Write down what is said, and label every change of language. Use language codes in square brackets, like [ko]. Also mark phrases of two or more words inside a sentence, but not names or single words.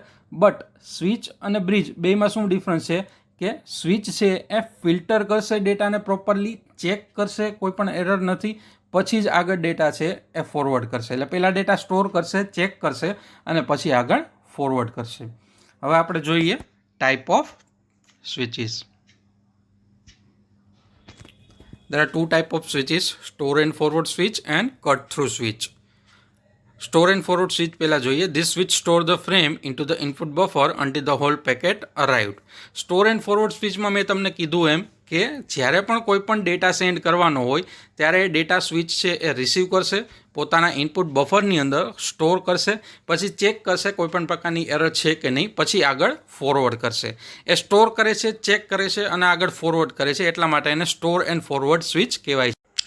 [gu] બટ સ્વિચ અને બ્રિજ બેમાં શું ડિફરન્સ છે કે સ્વિચ છે એ ફિલ્ટર કરશે, ડેટાને પ્રોપરલી ચેક કરશે, કોઈ પણ એરર નથી, પછી જ આગળ ડેટા છે એ ફોરવર્ડ કરશે. એટલે પહેલાં ડેટા સ્ટોર કરશે, ચેક કરશે અને પછી આગળ ફોરવર્ડ કરશે. હવે આપણે જોઈએ [en] type of switches. There are two type of switches, store and forward switch and cut through switch. Store and forward switch [gu] પહેલા જોઈએ. [en] This switch store the frame into the input buffer until the whole packet arrived. Store and forward switchમાં [gu] મેં તમને કીધું એમ કે જ્યારે પણ કોઈ પણ ડેટા સેન્ડ કરવાનો હોય ત્યારે ડેટા સ્વિચ છે એ રિસીવ કરશે, પોતાના ઇનપુટ બફરની અંદર સ્ટોર કરશે, પછી ચેક કરશે કોઈ પણ પ્રકારની એરર છે કે નહીં, પછી આગળ ફોરવર્ડ કરશે. એ સ્ટોર કરે છે, ચેક કરે છે અને આગળ ફોરવર્ડ કરે છે, એટલા માટે એને [en] store and forward switch [gu] કહેવાય છે.